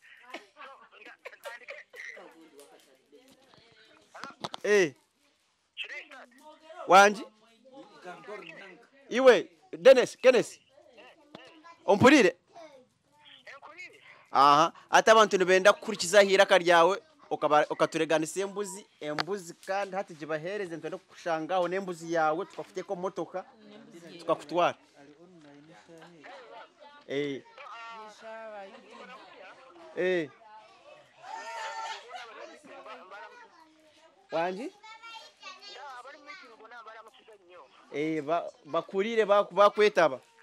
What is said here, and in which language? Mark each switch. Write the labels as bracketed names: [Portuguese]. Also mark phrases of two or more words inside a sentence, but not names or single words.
[Nyankole] wanji iwe Kenneth ompulire ate abantu nibenda kukurikizaho iraka ryawe okatureganisa embuzi kandi hati gibahereze ntwenda kukushangaho n'embuzi yawe tukafuteko motoka tukakutwara wanji bakurire bakwetaba